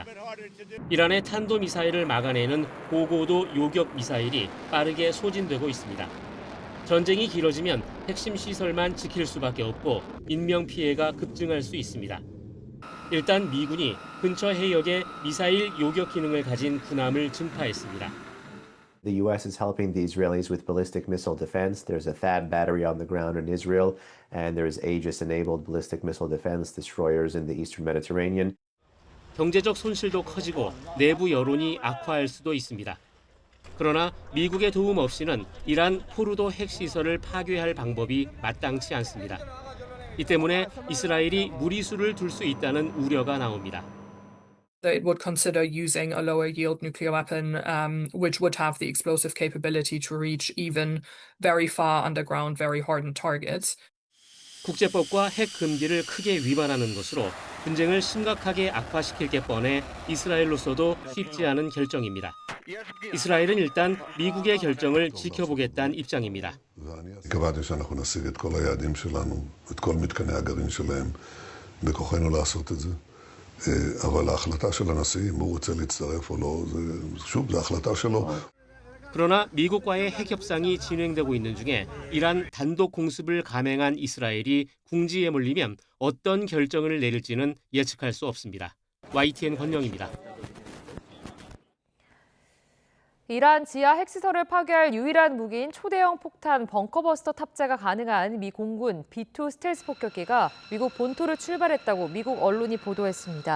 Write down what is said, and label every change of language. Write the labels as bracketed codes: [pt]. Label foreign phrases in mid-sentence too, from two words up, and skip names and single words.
[ko] 이란의 탄도미사일을 막아내는 고고도 요격 미사일이 빠르게 소진되고 있습니다. 전쟁이 길어지면 핵심 시설만 지킬 수밖에 없고 인명피해가 급증할 수 있습니다. 일단 미군이 근처 해역에 미사일 요격 기능을 가진 군함을 증파했습니다. [en] The U.S. is helping the Israelis with ballistic missile defense. There's a THAAD battery on the ground in Israel, and there's Aegis-enabled ballistic missile defense destroyers in the Eastern Mediterranean. [ko] 경제적 손실도 커지고 내부 여론이 악화할 수도 있습니다. 그러나 미국의 도움 없이는 이란 포르도 핵시설을 파괴할 방법이 마땅치 않습니다. 이 때문에 이스라엘이 무리수를 둘 수 있다는 우려가 나옵니다. [en] It would consider using a lower yield nuclear weapon, which would have the explosive capability to reach even very far underground, very hardened targets. [ko] 국제법과 핵 금기를 크게 위반하는 것으로 분쟁을 심각하게 악화시킬 게 뻔해 이스라엘로서도 쉽지 않은 결정입니다. 이스라엘은 일단 미국의 결정을 지켜보겠다는 입장입니다. [he] קבעתי שאנחנו נשיג את כל היעדים שלנו, את כל מתקני הגרעין שלהם, בכוחנו לעשות את זה. אבל ההחלטה של הנשיא, אם הוא רוצה להצטרף או לא, שוב, זו החלטה שלו. [ko] 그러나 미국과의 핵 협상이 진행되고 있는 중에 이란 단독 공습을 감행한 이스라엘이 궁지에 몰리면 어떤 결정을 내릴지는 예측할 수 없습니다. YTN 권영입니다. 이란 지하 핵시설을 파괴할 유일한 무기인 초대형 폭탄 벙커버스터 탑재가 가능한 미 공군 B-2 스텔스 폭격기가 미국 본토를 출발했다고 미국 언론이 보도했습니다.